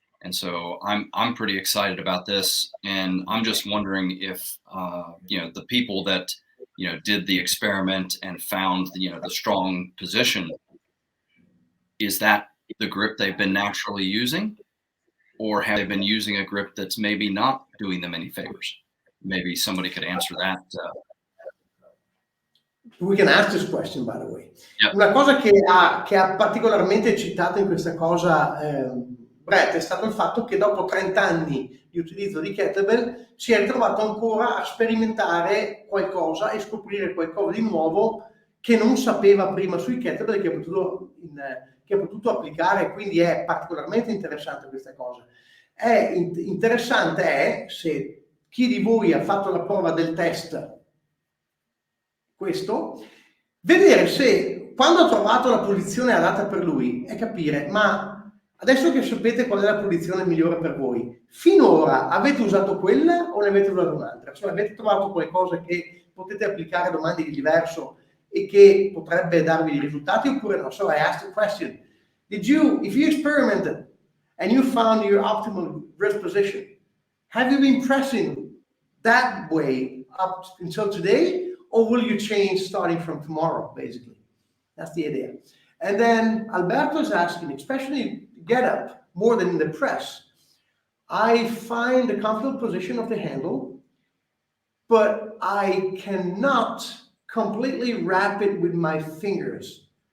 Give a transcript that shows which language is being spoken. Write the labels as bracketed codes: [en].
[en] And so I'm pretty excited about this, and I'm just wondering if the people that did the experiment and found the strong position, is that the grip they've been naturally using, or have they been using a grip that's maybe not doing them any favors? Maybe somebody could answer that. We can ask this question, by the way. Yep. [it] Una cosa che ha particolarmente eccitato in questa cosa Brett è stato il fatto che dopo 30 anni di utilizzo di kettlebell si è ritrovato ancora a sperimentare qualcosa e scoprire qualcosa di nuovo che non sapeva prima sui kettlebell, che ha potuto applicare, quindi è particolarmente interessante questa cosa. Interessante è, se chi di voi ha fatto la prova del test, questo, vedere se quando ha trovato la posizione adatta per lui è capire, ma adesso che sapete qual è la posizione migliore per voi, finora avete usato quella o ne avete usata un'altra? Cioè avete trovato qualcosa che potete applicare domani di diverso e che potrebbe darvi dei risultati oppure no? [en] So I asked the question, if you experimented and you found your optimal wrist position, have you been pressing that way up until today, or will you change starting from tomorrow, basically? That's the idea. And then Alberto is asking, especially get up more than in the press, I find the comfortable position of the handle, but I cannot completely wrap it with my fingers.